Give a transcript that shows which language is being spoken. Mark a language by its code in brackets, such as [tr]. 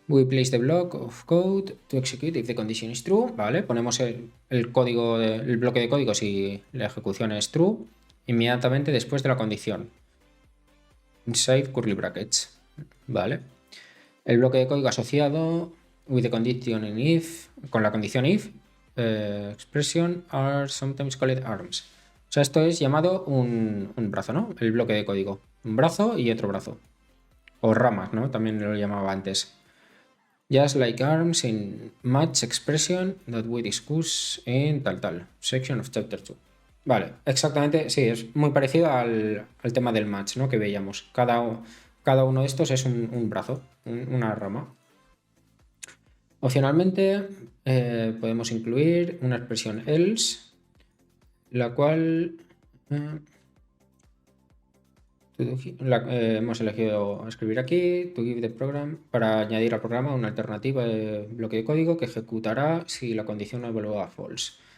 [en] We place the block of code to execute if the condition is true. [es] Vale. Ponemos el bloque de código si la ejecución es true inmediatamente después de la condición. [en] Inside curly brackets. [es] Vale. El bloque de código asociado [en] with the condition in if, [es] con la condición if, [en] expression are sometimes called arms. [es] O sea, esto es llamado un brazo, ¿no? El bloque de código. Un brazo y otro brazo. O ramas, ¿no? También lo llamaba antes. [en] Just like arms in match expression that we discuss in tal. Section of chapter 2. [es] Vale, exactamente, sí, es muy parecido al tema del match, ¿no? Que veíamos. Cada uno de estos es un brazo, una rama. Opcionalmente podemos incluir una expresión else, la cual hemos elegido escribir aquí, [en] to give the program, [es] para añadir al programa una alternativa de bloque de código que ejecutará si la condición no evalúa false.